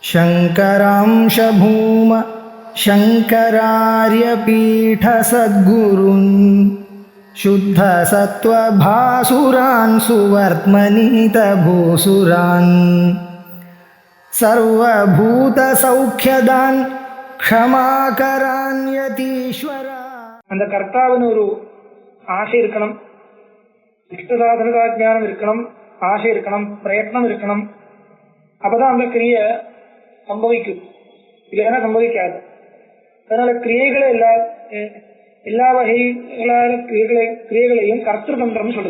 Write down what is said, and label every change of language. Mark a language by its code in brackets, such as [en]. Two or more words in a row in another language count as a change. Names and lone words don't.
[sa] शङ्करांश भूम शङ्करार्यपीठसद्गुरून् शुद्धसत्त्वभासुरान् सुवर्त्मनीतभूसुरान् सर्वभूतसौख्यदान् क्षमाकरान् यतीश्वरा. [ta] அந்த கர்த்தாவின் ஒரு ஆசை இருக்கணும், இஷ்டசாதனதா ஞானம் இருக்கணும், ஆசை இருக்கணும், பிரயத்னம் இருக்கணும். அப்பதான் அந்த கிரியை சம்பவிக்கும், இல்லைன்னா சம்பவிக்காது. அதனால கிரியைகளை எல்லா வகைகளான கிரியைகளையும் கர்த்ததந்திரம் சொல்லுது.